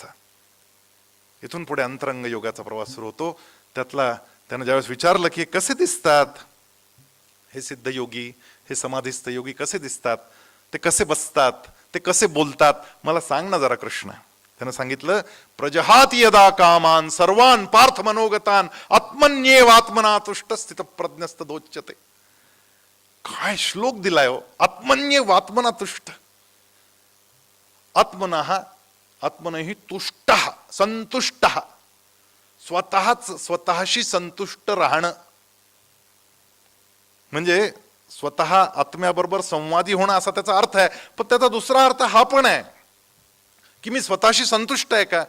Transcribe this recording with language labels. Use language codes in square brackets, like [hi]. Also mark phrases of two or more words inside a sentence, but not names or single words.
[mr] इथून पुढे अंतरंग योगाचा प्रवास सुरू होतो. त्यातला त्यानं ज्यावेळेस विचारलं की कसे दिसतात हे सिद्ध योगी, हे समाधिस्थ योगी कसे दिसतात, ते कसे बसतात, ते कसे बोलतात, मला सांग ना जरा कृष्ण. त्यानं सांगितलं, [sa] प्रजहाती यदा कामान सर्वान पार्थ मनोगतान आत्मन्येव आत्मना तुष्ट स्थित प्रज्ञस्त दोच्यते. [mr] काय श्लोक दिलाय हो. [sa] आत्मन्येव आत्मना तुष्ट, आत्मनहि तुष्ट, [mr] संतुष्ट, स्वतःशी संतुष्ट राहणं म्हणजे स्वतः आत्म्याबरोबर संवादी होणं असा त्याचा अर्थ आहे. पण त्याचा दुसरा अर्थ हा पण आहे की मी स्वतःशी संतुष्ट आहे का?